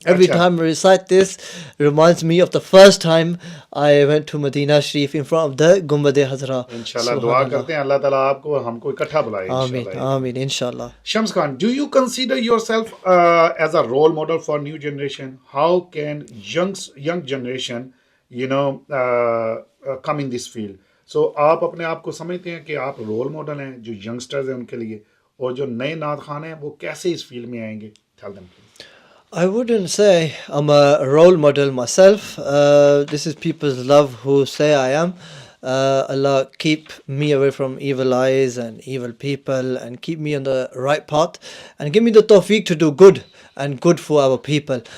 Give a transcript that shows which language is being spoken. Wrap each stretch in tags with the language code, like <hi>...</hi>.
<en>Every time I recite this, reminds me of the first time I went to Medina Sharif in front of the Gumbad Hazra.</en> <ur>انشاءاللہ دعا کرتے ہیں اللہ تعالیٰ آپ کو اور ہم کو اکٹھا بلائے. آمین آمین انشاءاللہ.</ur> <en>Shams Khan, do you consider yourself as a role model for new generation? How can young generation, you know, come in this field?</en> <ur>So آپ اپنے آپ کو سمجھتے ہیں کہ آپ رول ماڈل ہیں جو ینگسٹرز ہیں ان کے لیے, اور جو نئے نعت خوان ہیں وہ کیسے اس فیلڈ میں آئیں گے؟</ur> <en>Tell them please. I wouldn't say I'm a role model myself. This is people's love who say I am. Allah keep me away from evil eyes and evil people and keep me on the right path and give me the tawfiq to do good and good for our people.</en>